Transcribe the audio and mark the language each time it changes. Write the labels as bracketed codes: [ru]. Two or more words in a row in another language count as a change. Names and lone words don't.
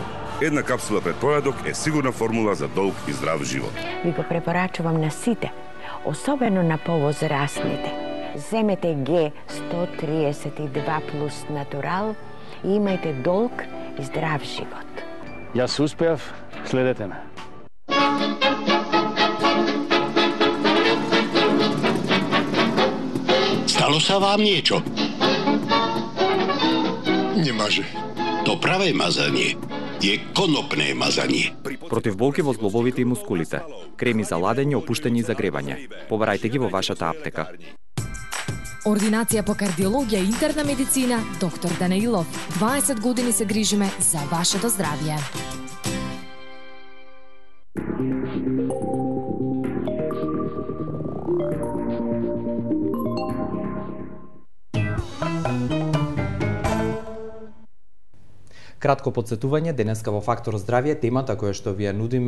[mk] Една капсула пред појадок е сигурна формула за долг и здрав живот. Ви го препорачувам на сите, особено на повозрасните. Земете G132 плюс натурал и имајте долг и здрав живот. Јас успеав, следете ме. [sk] Stalo sa vám niečo? Nemáže. To pravé mazanie je konopné mazanie. [mk] Против болки во зглобовите и мускулите. Креми за ладење, опуштење и загревање. Побарајте ги во вашата аптека. Ординација по кардиологија и интерна медицина, доктор Данаилов. 20 години се грижиме за вашето здравје. Кратко подсетување, денеска во Фактор здравје, темата која што ви ја нудиме